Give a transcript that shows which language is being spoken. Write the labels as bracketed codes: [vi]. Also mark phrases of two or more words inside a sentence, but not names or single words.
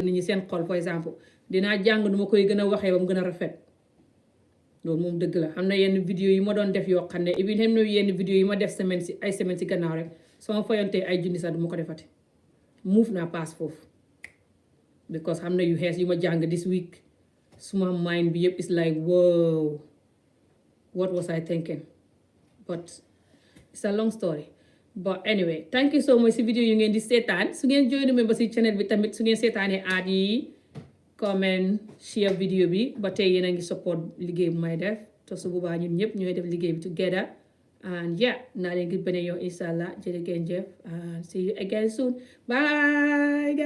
[wo] nit ñi seen xol [fr] par exemple [wo] dinaa jàng du ma koy gën a waxee ba mu gën a rafet loolu moom dëgg la xam na yenn vidéo yi ma doon def yoo xam ne even xam na yenn vidéo yi ma def semaine si gannaaw rek sama fayantee ay junni sax du ma ko defati muuf naa paas foofu because xam na yu xees yu ma jàng [en] this week [wo] suma mind bi yëpp [en] is like wow what was I thinking but it's a long story but anyway thank you so much [wo] si vidéo yu ngeen di seetaan su ngeen join membership channel bi tamit su ngeen seetaanee aad yi [en] comment share [wo] vidéo bi ba tey yéen a ngi support liggéey bu may def te su boobaa ñun ñëpp ñooy def liggéey bi [en] together and yeah [wo] naa leen gis beneen yoon inshallah jërë ngeen jëf [en] and see you again soon bye